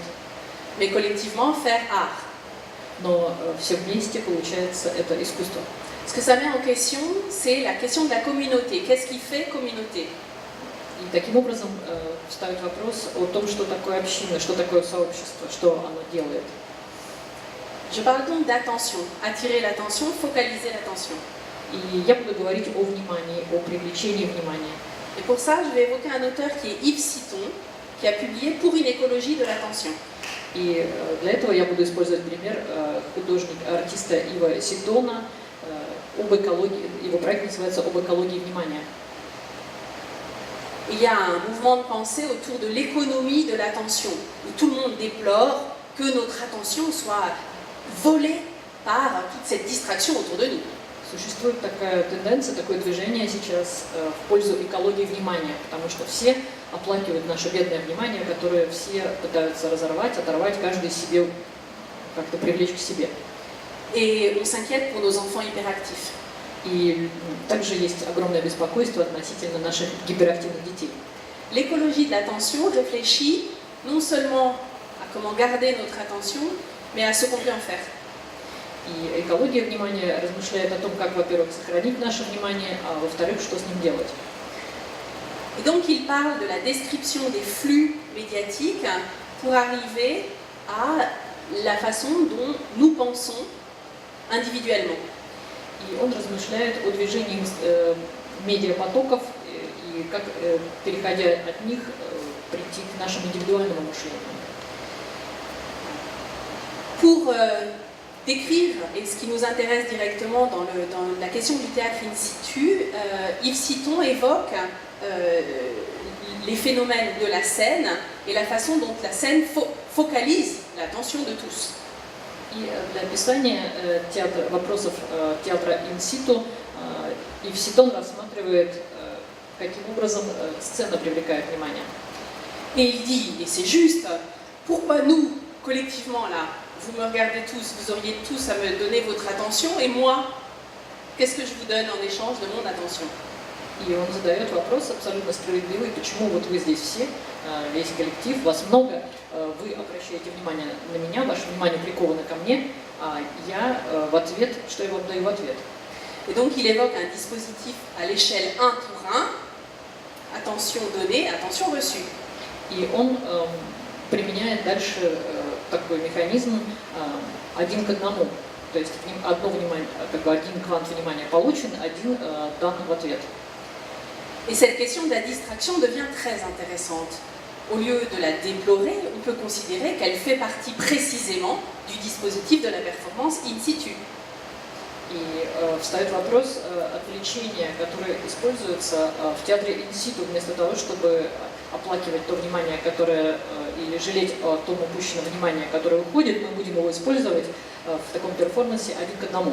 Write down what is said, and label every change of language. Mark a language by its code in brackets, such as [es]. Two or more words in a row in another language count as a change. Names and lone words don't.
[fr] Mais collectivement, faire art. [ru] Но все вместе, получается, это искусство. [fr] Ce que ça met en question, c'est la question de la communauté. Qu'est-ce qui fait communauté? [ru] И таким образом вставить вопрос о том, что такое община, что такое сообщество, что оно делает. [fr] Je parle donc d'attention, attirer l'attention, focaliser l'attention. [ru] И я буду говорить о внимании, о привлечении внимания. [fr] Et pour ça, je vais évoquer un auteur qui est Yves Citon, qui a publié Pour une écologie de l'attention. [ru] И для этого я буду использовать пример артиста Ива Ситона об экологии. Его проект называется «Об экологии внимания». [fr] il y a un mouvement de pensée autour de l'économie de l'attention, où tout le monde déplore que notre attention soit volée par toute cette distraction autour de nous. [ru] Существует такая тенденция, такое движение сейчас в пользу экологии внимания, потому что все оплакивают наше бедное внимание, которое все пытаются разорвать, оторвать, каждый себе как-то привлечь к себе. [fr] Et on s'inquiète pour nos enfants hyperactifs. [ru] И также есть огромное беспокойство относительно наших гиперактивных детей. [fr] L'écologie de l'attention réfléchit non seulement à comment garder notre attention, mais à ce qu'on peut en faire. [ru] И экология внимания размышляет о том, как, во-первых, сохранить наше внимание, а во-вторых, что с ним делать. [fr] Et donc il parle de la description des flux médiatiques pour arriver à la façon dont nous pensons individuellement. [ru] И он размышляет о движении медиапотоков и как, переходя от них, прийти к нашему индивидуальному мышлению. [fr] Pour décrire, et ce qui nous intéresse directement dans la question du théâtre in situ, Yves Citon évoque les phénomènes de la scène et la façon dont la scène focalise l'attention de tous. [ru] И для описания вопросов театра инситу Ив Ситон рассматривает, каким образом сцена привлекает внимание. [fr] Et il dit, et c'est juste, pourquoi nous, collectivement là, vous me regardez tous, vous auriez tous à me donner votre attention, et moi, qu'est-ce que je vous donne en échange de mon attention? [ru] И он задает вопрос абсолютно справедливый, почему вот вы здесь все, весь коллектив, вас много, вы обращаете внимание на меня, ваше внимание приковано ко мне, а я в ответ, что я вам даю в ответ. [fr] Et donc il évoque un dispositif à l'échelle 1 pour 1, attention donnée, attention reçue. [ru] И он применяет дальше такой механизм один к одному. То есть одно внимание, как бы один квант внимания получен, один дан в ответ. [fr] Et cette question de la distraction devient très intéressante. Au lieu de la déplorer, on peut considérer qu'elle fait partie précisément du dispositif de la performance in situ. [ru] И встает вопрос отвлечения, которое используется в театре инситу, вместо того, чтобы оплакивать то внимание, которое, или жалеть о том упущенном внимании, которое уходит, мы будем его использовать в таком перформансе один к одному.